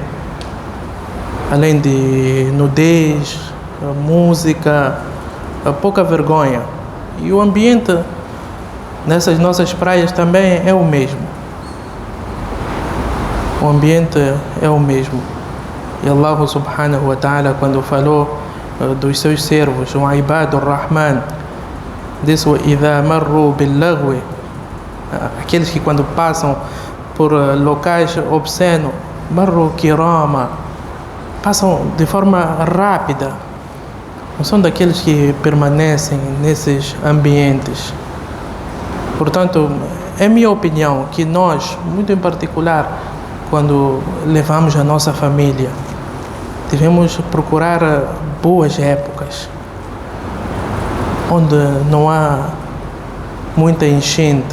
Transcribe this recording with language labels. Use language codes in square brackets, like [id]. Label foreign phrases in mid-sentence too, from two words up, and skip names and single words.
[pt] Além de nudez, música, pouca vergonha. E o ambiente nessas nossas praias também é o mesmo. O ambiente é o mesmo. [ar] E الله سبحانه وتعالى, [pt] quando falou dos seus servos, o [ar] عباد الرحمن, [pt] disse: [ar] "إذا مروا باللغو", [pt] aqueles que quando passam por locais obscenos, [ar] مروا كراما, [pt] passam de forma rápida. Não são daqueles que permanecem nesses ambientes. Portanto, é minha opinião que nós, muito em particular, quando levamos a nossa família, devemos procurar boas épocas, onde não há muita enchente.